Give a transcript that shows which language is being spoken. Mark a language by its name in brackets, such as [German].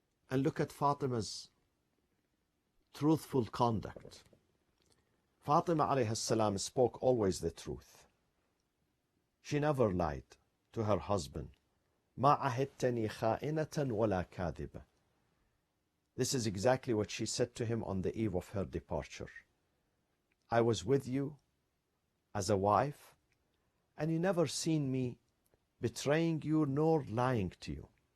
[English] And look at Fatima's truthful conduct. Fatima alayhi salam spoke always the truth. She never lied to her husband. [Arabic] ما عهدتني خائنة ولا كاذبة. [English] This is exactly what she said to him on the eve of her departure. I was with you as a wife, and you never seen me betraying you nor lying to you.